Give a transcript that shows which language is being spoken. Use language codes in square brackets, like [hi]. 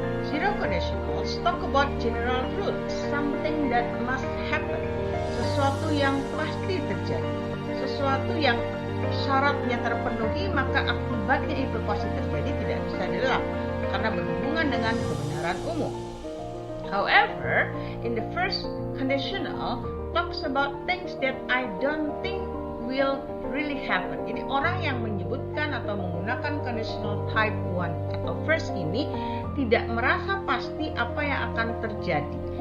[en] Zero conditional talk about general truth, something that must happen, [id] sesuatu yang pasti terjadi, sesuatu yang syaratnya terpenuhi maka akibatnya itu pasti terjadi, tidak bisa dielak karena berhubungan dengan kebenaran umum. [en] However, in the first conditional talks about things that I don't think will really happen. [id] Jadi orang yang menyebutkan atau menggunakan conditional type 1 atau first ini tidak merasa pasti apa yang akan terjadi.